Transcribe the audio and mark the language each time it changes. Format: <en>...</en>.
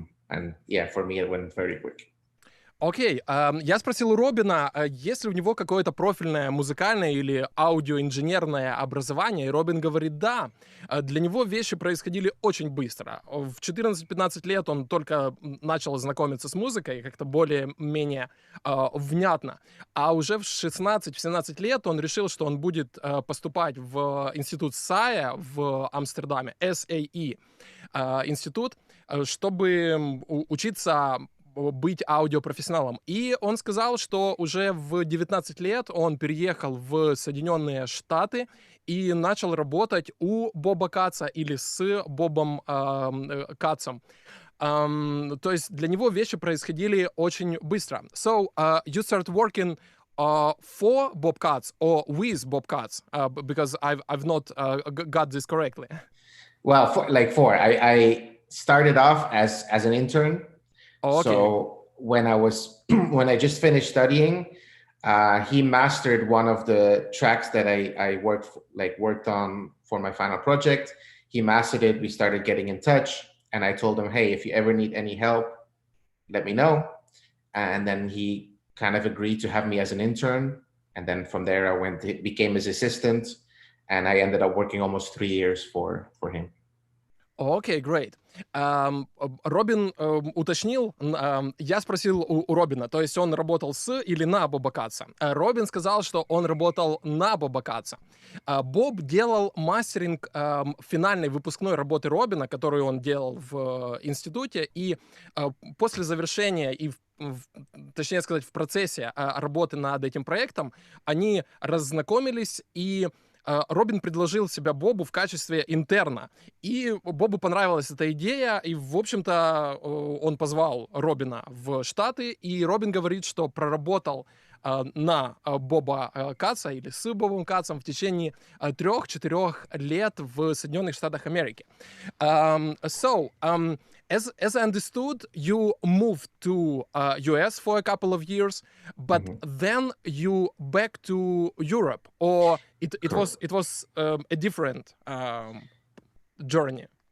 <en>And yeah, for me, it went very quick.</en> <ru>Окей, я спросил у Робина, есть ли у него какое-то профильное музыкальное или аудиоинженерное образование, и Робин говорит, да. Для него вещи происходили очень быстро. В 14-15 лет он только начал знакомиться с музыкой, как-то более-менее внятно. А уже в 16-17 лет он решил, что он будет поступать в институт САЯ в Амстердаме, SAE институт, чтобы учиться быть аудиопрофессионалом. И он сказал, что уже в 19 лет он переехал в Соединенные Штаты и начал работать у Боба Катца или с Бобом Катцем. То есть для него вещи происходили очень быстро.</ru> <en>So, you started working for Bob Katz or with Bob Katz? Because I've not got this correctly. Well, I started off as an intern. Okay. So when I just finished studying, he mastered one of the tracks that I worked on for my final project. He mastered it. We started getting in touch, and I told him, hey, if you ever need any help, let me know. And then he kind of agreed to have me as an intern. And then from there, became his assistant, and I ended up working almost 3 years for him.</en> <ru>Окей,</ru> <en>great.</en> <ru>Робин уточнил, я спросил у Робина, то есть он работал с или на Боба Катца. Робин сказал, что он работал на Боба Катца. Боб делал мастеринг финальной выпускной работы Робина, которую он делал в институте, и после завершения и точнее сказать, в процессе работы над этим проектом они раззнакомились, и Робин предложил себя Бобу в качестве интерна. И Бобу понравилась эта идея, и, в общем-то, он позвал Робина в Штаты, и Робин говорит, что проработал на Боба Катца или с Бобом Катцем в течение 3-4 лет в Соединенных Штатах Америки.</ru> <en>As I understood, you moved to US for a couple of years, but then you back to Europe, or it was a different journey.</en>